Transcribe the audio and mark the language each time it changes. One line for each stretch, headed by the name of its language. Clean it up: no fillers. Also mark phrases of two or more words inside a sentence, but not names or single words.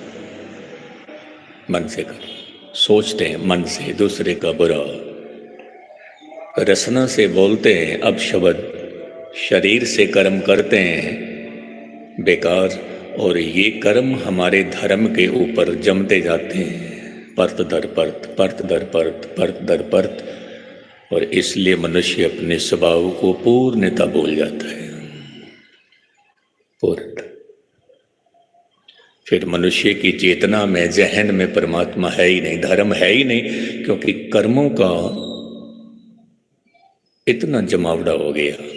Hindi: मन से कर सोचते हैं, मन से दूसरे का बुरा, रसना से बोलते हैं अपशब्द, शरीर से कर्म करते हैं बेकार। और ये कर्म हमारे धर्म के ऊपर जमते जाते हैं, परत दर परत, परत दर परत, परत दर परत। और इसलिए मनुष्य अपने स्वभाव को पूर्णतः भूल जाता है, पूर्णतः। फिर मनुष्य की चेतना में, जहन में परमात्मा है ही नहीं, धर्म है ही नहीं, क्योंकि कर्मों का इतना जमावड़ा हो गया।